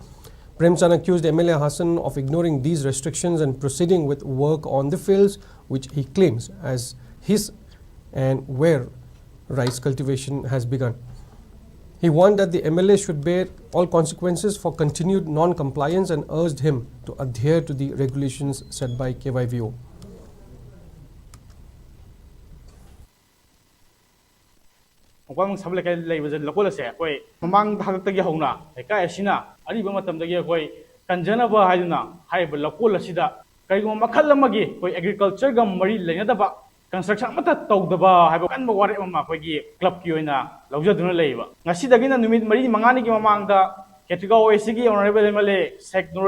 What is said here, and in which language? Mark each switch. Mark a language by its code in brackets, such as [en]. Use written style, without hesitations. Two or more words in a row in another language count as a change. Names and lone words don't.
[en] Premchand accused MLA Hassan of ignoring these restrictions and proceeding with work on the fields, which he claims as his and where rice cultivation has begun. He warned that the MLA should bear all consequences for continued non-compliance and urged him to adhere to the regulations set by KYVO. [mni] Mangpang sabla kai leiba je lakol se koi mamang thak tagi hauna kai asina ari ba matam dagi koi kanjana ba haiduna haiba lakol asida kai go makhal amagi koi agriculture ga mari leina daba construction mata tawdaba haiba kan ba ware ma koi gi club ki oina laujaduna leiba ngasi dagi na numit mari mangani gi mamangda Khetragaon OAC [en] Honorable MLA [mni] Sheikh Nurul